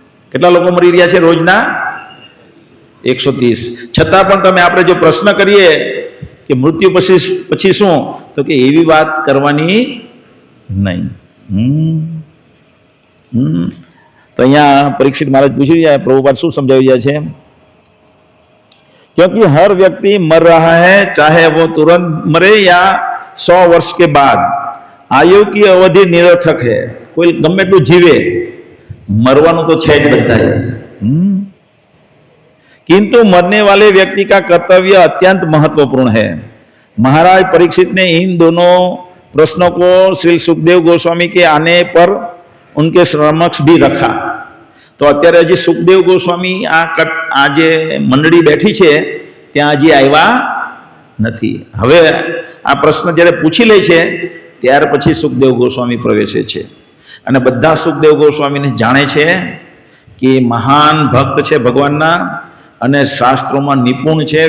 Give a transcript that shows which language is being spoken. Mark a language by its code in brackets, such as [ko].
[gu] કેટલા લોકો મરી રહ્યા છે રોજના? 130. છતાં પણ તમે આપણે જો પ્રશ્ન કરીએ કે મૃત્યુ પછી શું, તો કે એવી વાત કરવાની નહીં. તો અહીંયા પરીક્ષિત મહારાજ પૂછી રહ્યા, પ્રભુપાદ શું સમજાવી રહ્યા છે? [hi] क्योंकि हर व्यक्ति मर रहा है, चाहे वो तुरंत मरे या 100 वर्ष के बाद. आयु की अवधि निरर्थक है. कोई [gu] गમે એટલું જીવે, मरवानु तो है બધા. [hi] किंतु मरने वाले व्यक्ति का कर्तव्य अत्यंत महत्वपूर्ण है. महाराज परीक्षित ने इन दोनों प्रश्नों को श्री सुखदेव गोस्वामी के आने पर उनके समक्ष भी रखा. [gu] તો અત્યારે હજી સુખદેવ ગોસ્વામી આ જે મંડળી બેઠી છે ત્યાં હજી આવ્યા નથી. હવે આ પ્રશ્ન જ્યારે પૂછી લે છે ત્યાર પછી સુખદેવ ગોસ્વામી પ્રવેશે છે અને બધા સુખદેવ ગોસ્વામીને જાણે છે કે મહાન ભક્ત છે ભગવાનના અને શાસ્ત્રોમાં નિપુણ છે.